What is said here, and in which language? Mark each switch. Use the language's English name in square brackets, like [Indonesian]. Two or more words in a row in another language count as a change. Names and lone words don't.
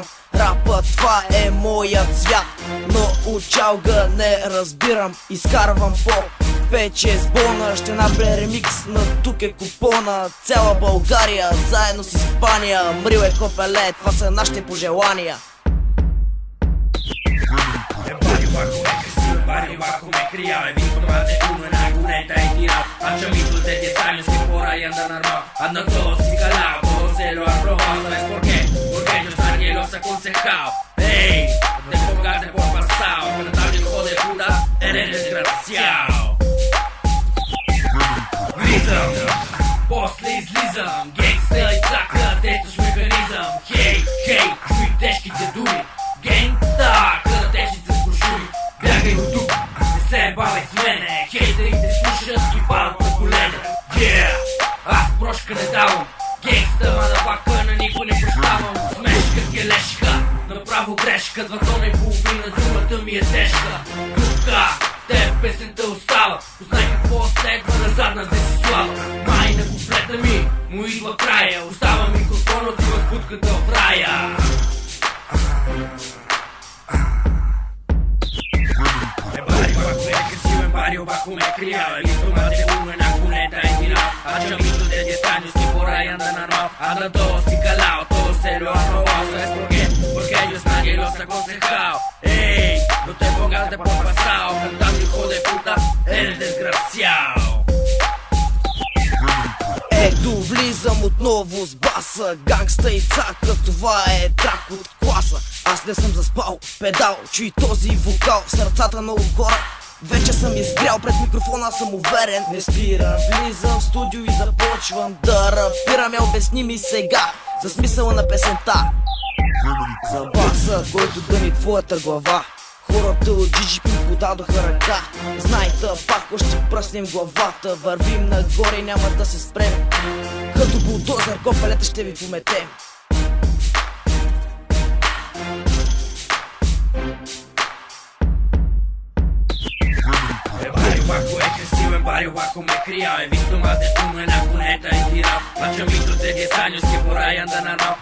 [Bulgarian] Рапът това е моят свят, но от чалга не разбирам. Изкарвам по 5-6 бона, ще направя ремикс на тук е купона. Цяла България, заедно с Испания. Мрил е копеле, това са нашите пожелания. [Spanish] Barrio bajo he crecido, en barrio bajo me he criado. He visto más de uno en la cuneta y tirado a chamitos de 10 años que por ahí andan armados. Andan todos y calados, todos se lo han robado. ¿Sabes por qué? Porque ellos nadie los ha aconsejado. Ey, no te pongas de por pasado, verdad hijo de puta, eres desgraciado. [Bulgarian] Влизам, после излизам, гейнгста и цака, действаш механизъм. Хей, хей, чуй тежките думи. Гейнгста, каратежница с куршуми. Бягай до тук, не се бавай с мене. Хейтерите слушат и падат на колене. Yeah, аз прошка не давам. Гейнгста, мадавака, на никой не прощавам. Смешка, келешка, направо грешка. 2 тона и половина, думата ми е тежка. Тука, те песента остава. Познай какво следва назад на Десислава. Май на куплета ми, му идва края. Остава микрофонът и възбудката в рая. [Spanish] Barrio bajo me he criado, he visto más de uno en la cuneta y tirado a chamitos de 10 años que por ahí andan armados. Andan todos y calados, todos se lo han robado. ¿Sabes por qué? Porque ellos nadie los ha aconsejado. Ey, no te pongas de por pasado, cantando hijo de puta, eres desgraciado. [Bulgarian] Ето влизам отново с баса, гангста и цака, това е трак от класа. Аз не съм заспал, педал, чуй този вокал в сърцата на хора. Вече съм изгрял пред микрофона, съм уверен. Не спирам, влизам в студио и започвам да рапирам. Я обясни ми сега за смисъла на песента. За баса, който гъни твоята глава. Хората от GGP ми подадоха ръка. Знайте, пак още пръснем главата. Вървим нагоре, няма да се спрем. Като булдозер, копелета ще ви пометем. [Spanish] Bajo he crecido, en barrio bajo me he criado. He visto más de uno en la cuneta y tirado a chamitos de 10 años que por ahí andan armados.